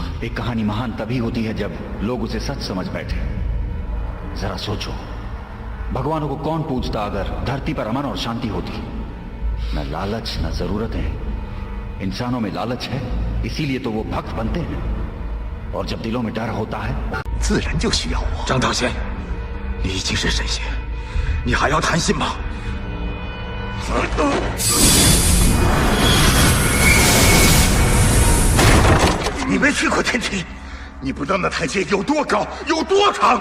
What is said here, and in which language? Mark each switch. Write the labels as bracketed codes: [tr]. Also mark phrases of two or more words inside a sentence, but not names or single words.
[hi] एक कहानी महान तभी होती है जब लोग उसे सच समझ बैठे। जरा सोचो, भगवानों को कौन पूजता अगर धरती पर अमन और शांति होती? न लालच न जरूरतें। इंसानों में लालच है, इसीलिए तो वो भक्त बनते हैं। और जब दिलों में डर होता है, [zh] 自然就需要我。张道仙，你已经是神仙，你还要贪心吗？你没去过天庭，你不知道那台阶有多高，有多长。